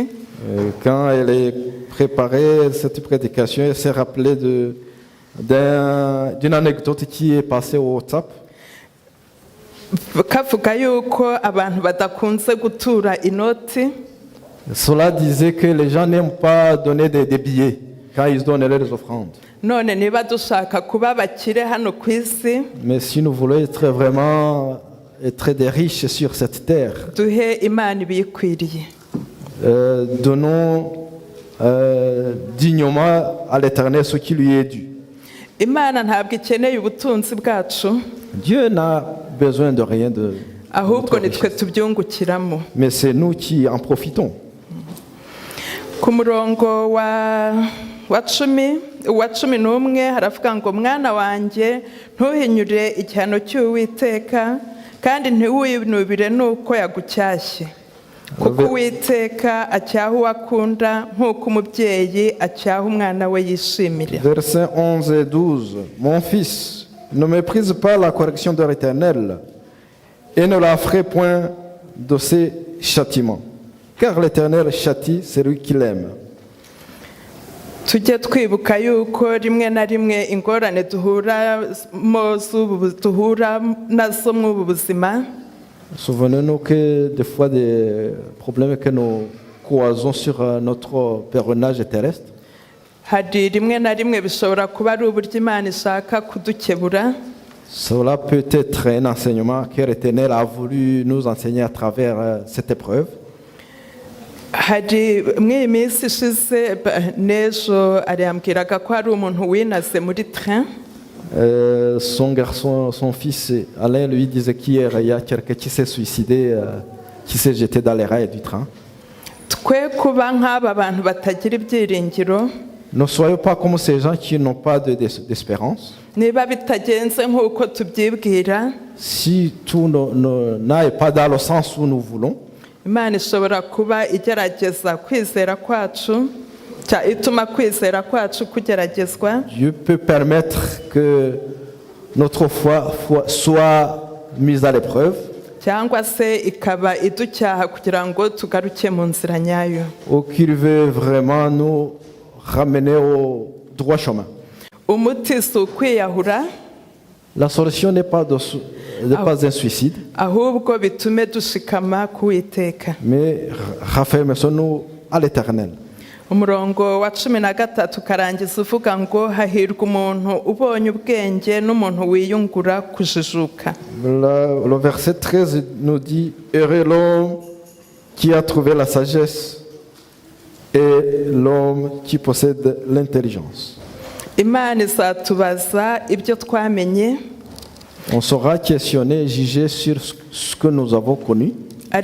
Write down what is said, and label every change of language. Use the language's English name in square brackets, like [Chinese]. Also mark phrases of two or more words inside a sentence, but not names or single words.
[French] Quand elle est préparée, cette prédication, elle s'est rappelée d'une anecdote qui est passée au WhatsApp. [Kinyarwanda] Kavuga yuko abantu badakunze gutura inoti. [French] Cela disait que les gens n'aiment pas donner des billets quand ils donnent leurs offrandes. [Kinyarwanda] None niba dushaka kuba bakire hano ku isi, [French] Mais si nous voulons être des riches sur cette terre, [Kinyarwanda] duhe Imana ibiyikwiriye. [French] donnons dignement à l'Éternel ce qui lui est dû. [Kinyarwanda] Imana ntabwo ikeneye ubutunzi bwacu, [French] Dieu n'a besoin de rien de [Kinyarwanda] ahubwo nitwe tubyungukiramo. [French] mais c'est nous qui en profitons. [Kinyarwanda] Ku murongo wa cumi n'umwe haravuga ngo mwana wanjye ntuhinyure igihano cy'Uwiteka kandi ntiwinubire nuko yagucyashye, kuko Uwiteka acyaha uwo akunda nk'uko umubyeyi acyaha umwana we yishimira. [French] Versets 11 et 12. Mon fils, ne méprise pas la correction de l'Éternel et ne la ferai point de ses châtiments, car l'Éternel châtie celui qui l'aime. [Kinyarwanda] Tujye twibuka yuko rimwe na rimwe ingorane duhura nazo mu buzima, [French] Souvenez-nous que des fois des problèmes que nous croisons sur notre pèlerinage terrestre, [Kinyarwanda] hari rimwe na rimwe bishobora kuba ari uburyo Imana ishaka kudukebura. [French] cela peut être un enseignement que l'Éternel a voulu nous enseigner à travers cette épreuve. [Kinyarwanda] Hari mw'iyi minsi ishize n'ejo arambwiraga ko hari umuntu winaze muri train. [French] Son garçon, son fils Alain lui disait qu'hier il y a quelqu'un qui s'est suicidé, qui s'est jeté dans les rails du train. [Kinyarwanda] Twe kuba nk'aba bantu batagira ibyiringiro, [French] Ne soyons pas comme ces gens qui n'ont pas d'espérance. [Kinyarwanda] niba bitagenze nk'uko tubyibwira, [French] Si tout n'aille pas dans le sens où nous voulons, [Kinyarwanda] Imana ishobora kuba igerageza kwizera kwacu, ituma kwizera kwacu kugeragezwa, [French] Dieu peut permettre que notre foi soit mise à l'épreuve, [Kinyarwanda] cyangwa se ikaba iducyaha kugira ngo tugaruke mu nzira nyayo. [French] ou qu'il veut vraiment nous ramener au droit chemin. [Kinyarwanda] Umuti si ukwiyahura, [French] La solution n'est pas un suicide, [Kinyarwanda] ahubwo bitume dushikama ku Uwiteka. [French] mais raffermissons-nous à l'Éternel. [Kinyarwanda] Umurongo wa 13 karangiza uvuga ngo hahirwa umuntu ubonye ubwenge n'umuntu wiyungura kujijuka. [French] Le verset 13 nous dit « Heureux l'homme qui a trouvé la sagesse et l'homme qui possède l'intelligence. » [Kinyarwanda] Imana izatubaza ibyo twamenye, [French] On sera questionné et jugé sur ce que nous avons connu,